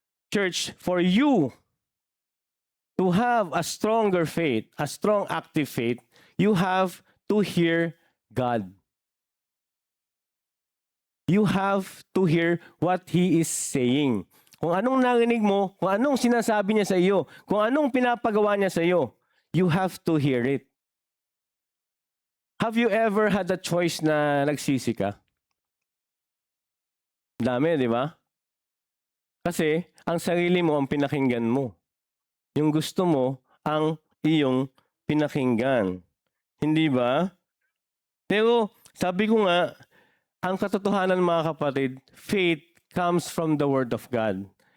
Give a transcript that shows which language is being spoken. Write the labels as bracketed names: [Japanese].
[English] Church, for you to have a stronger faith, a strong active faith, you have to hear God. You have to hear what He is saying. [Filipino] Kung anong narinig mo, kung anong sinasabi niya sa iyo, kung anong pinapagawa niya sa iyo, [English] you have to hear it. Have you ever had a choice [Filipino] na nagsisi ka? Dami, di ba? Kasi ang sarili mo ang pinakinggan mo. Yung gusto mo ang iyong pinakinggan. Hindi ba? Pero sabi ko nga, ang katotohanan mga kapatid, [English] faith comes from the Word of God.